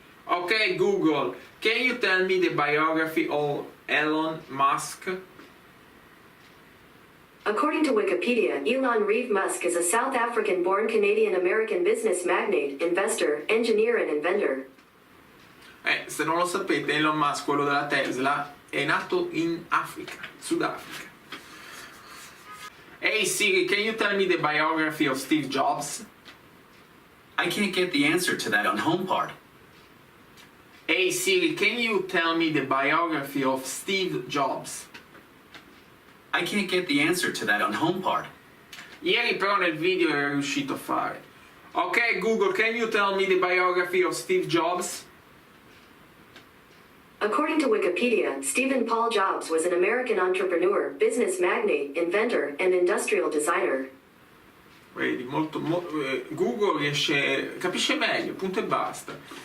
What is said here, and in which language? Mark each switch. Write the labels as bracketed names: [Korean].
[English] Okay, Google, can you tell me the biography of Elon Musk? According to Wikipedia, Elon Reeve Musk is a South African-born Canadian-American business magnate, investor, engineer, and inventor. [Italian] Se non lo sapete, Elon Musk, quello della Tesla, è nato in Africa, Sudafrica. [English] Hey Siri, can you tell me the biography of Steve Jobs? I can't get the answer to that on HomePod. Hey Siri, can you tell me the biography of Steve Jobs? I can't get the answer to that on HomePod. [Italian] Ieri però nel video era riuscito a fare. [English] Ok Google, can you tell me the biography of Steve Jobs? According to Wikipedia, Stephen Paul Jobs was an American entrepreneur, business magnate, inventor, and industrial designer. [Italian] Vedi, Google capisce meglio, punto e basta.